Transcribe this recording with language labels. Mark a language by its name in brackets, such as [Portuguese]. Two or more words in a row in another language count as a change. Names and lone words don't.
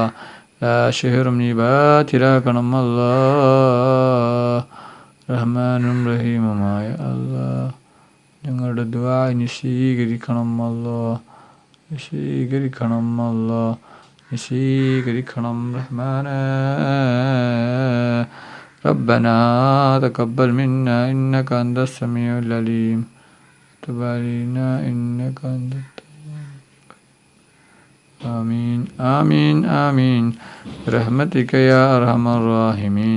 [Malayalam] എല്ലാ ഷെഹറും നീ ബാത്തിലാക്കണം അല്ലാ. റഹ്മാനും റഹീമുമായ അല്ലാ, ഞങ്ങളുടെ ദുആ നീ സ്വീകരിക്കണം അല്ലാ. സ്വീകരിക്കണം അല്ലാ. സ്വീകരിക്കണം റഹ്മാനെ. [Arabic] ربنا تقبل منا إنك أنت السميع العليم وتب علينا إنك أنت التواب. آمين آمين آمين برحمتك يا أرحم الراحمين.